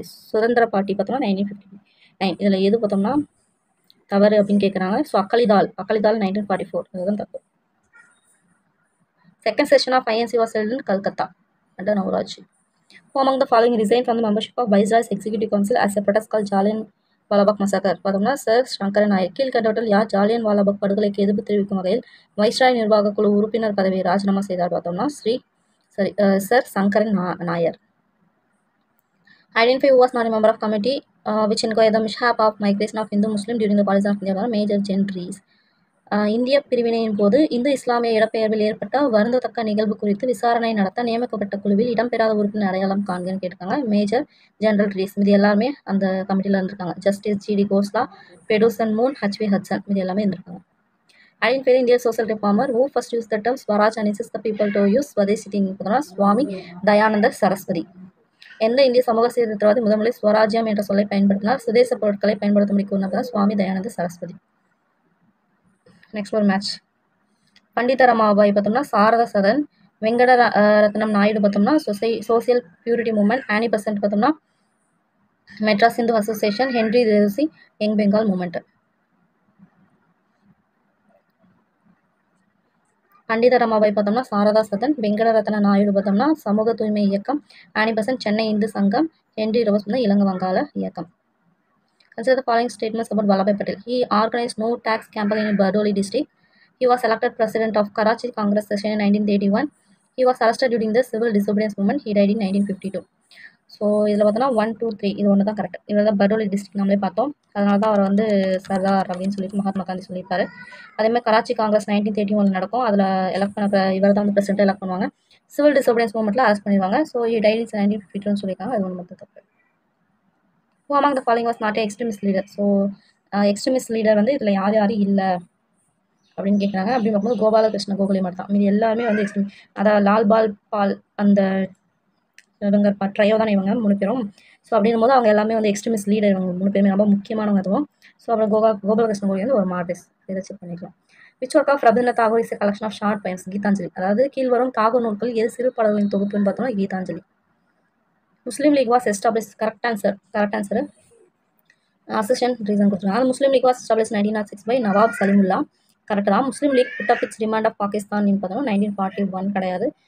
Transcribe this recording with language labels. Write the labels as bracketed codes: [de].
[ta] சுதந்திர பார்ட்டி பார்த்தோம்னா 1959. இதில் எது பார்த்தோம்னா தவறு அப்படின்னு கேட்குறாங்க. ஸோ அகலிதால் 1944 அதுதான் தப்பு. [en] Second session of INC was held in Calcutta under Navaraj. Who among the following resigned from the membership of Viceroy's Executive Council as a protest called Jallian Walabagh massacre? [ta] பார்த்தோம்னா சர் சங்கரன் நாயர். கீழ்கண்டவற்றில் யார் ஜாலியன் வாலாபாக் படுகொலைக்கு எதிர்ப்பு தெரிவிக்கும் வகையில் வைஸ்ராய் நிர்வாக குழு உறுப்பினர் பதவியை ராஜினாமா செய்தார்? பார்த்தோம்னா sir Sankaran Nair. [en] Identify who was not a member of committee which inquired the mishap of migration of Hindu Muslim during the partition of India. [ta] Major ஜென்ட்ரீஸ். இந்திய பிரிவினையின் போது இந்து இஸ்லாமிய இடப்பெயர்வில் ஏற்பட்ட வருந்தத்தக்க நிகழ்வு குறித்து விசாரணை நடத்த நியமிக்கப்பட்ட குழுவில் இடம்பெறாத உறுப்பினர் அடையாளம் காண்கன்னு கேட்டிருக்காங்க. Major general raise. இது எல்லாருமே அந்த கமிட்டியில் இருந்திருக்காங்க. Justice GT Khosla, பெடூசன் Moon, HV Hatsun இது எல்லாமே இருந்திருக்காங்க. [en] Identify the Indian social reformer who first used the term Swaraj and insist the people to use Swadeshi thinking. [ta] சுவாமி தயானந்த சரஸ்வதி. எந்த இந்திய சமூக சீர்திருத்தவாதி முதன்முறை ஸ்வராஜ்யம் என்ற சொல்லை பயன்படுத்தினார்? சுதேச பொருட்களை பயன்படுத்தும்படி கூறினதான் சுவாமி தயானந்த சரஸ்வதி. நெக்ஸ்ட் ஒரு மேட்ச். பண்டித ரமாபாய் பார்த்தோம்னா சாரதா சதன். வெங்கட ரத்னம் நாயுடு பார்த்தோம்னா சோசியல் பியூரிட்டி மூவ்மெண்ட். ஆனி பெசன்ட் பார்த்தோம்னா Madras Hindu association. Henry Devasi young Bengal movement. பண்டித ரமாபாய் பார்த்தோம்னா சாரதா சதன். வெங்கட ரத்ன நாயுடு பார்த்தோம்னா சமூக தூய்மை இயக்கம். ஆனி பெசன்ட் சென்னை இந்து சங்கம். ஹென்ரி ரோஸ் வந்து இலங்கை வங்காள இயக்கம். [en] Consider the following statements about Vallabhai Patel. He organized no tax campaign in Bardoli district. He was elected president of Karachi Congress session in 1981. He was arrested during the civil disobedience movement. He died in 1952. [ta] So இதில் பார்த்தோன்னா 1, 2, 3 இது ஒன்று தான் correct. இதில் தான் Bardoloi district நம்மளே பார்த்தோம். அதனால தான் அவர் வந்து சர்தார் அப்படின்னு சொல்லிட்டு மகாத்மா காந்தி சொல்லியிருப்பாரு. அதேமாதிரி கராச்சி காங்கிரஸ் 1931 நடக்கும். அதில் எலக்ட் பண்ண இவர் தான் வந்து பிரசிடென்ட் எலக்ட் பண்ணுவாங்க. சிவில் டிசோபியன்ஸ் மூவ்மெண்ட்டில் அரெஸ்ட் பண்ணிடுவாங்க. ஸோ டைட் இன் 1952 சொல்லியிருக்காங்க. அது ஒன்று மட்டும் தப்பு. [en] Who among the following was not an extremist leader? [ta] So extremist leader வந்து இதில் யார் இல்லை அப்படின்னு கேட்குறாங்க. அப்படின்னு பார்க்கும்போது கோபாலகிருஷ்ண கோகலே மட்டும் தான். மீது எல்லாருமே வந்து எக்ஸ்ட்ரீம். அதாவது லால் பால் அந்த இவங்க ட்ரையோ தான் இவங்க 3 பேரும். ஸோ அப்படின்னும் போது அவங்க எல்லாமே வந்து எக்ஸ்ட்ரீமிஸ்ட் லீடர் இவங்க 3 பேருமே ரொம்ப முக்கியமானவங்க அதுவும். ஸோ அப்புறம் கோபாலகிருஷ்ண கோகலே வந்து ஒரு மார்டிஸ் இதை செக் பண்ணிக்கலாம். [en] Which work of Rabindranath Tagore is a collection of short poems? [ta] Gitanjali. அதாவது கீழ்வரும் தாகூர் நூல்கள் எது சிறு பாடல்களின் தொகுப்புன்னு பார்த்தோம்னா கீதாஞ்சலி. [en] Muslim League was establish. Correct answer assistant reason [ta] கொடுத்துருக்காங்க. [en] Muslim League was establish 1906 by Nawab Salimullah. Correct தான். Muslim League put up its demand of Pakistan [ta] பார்த்தோம்னா [en] 1941 கிடையாது.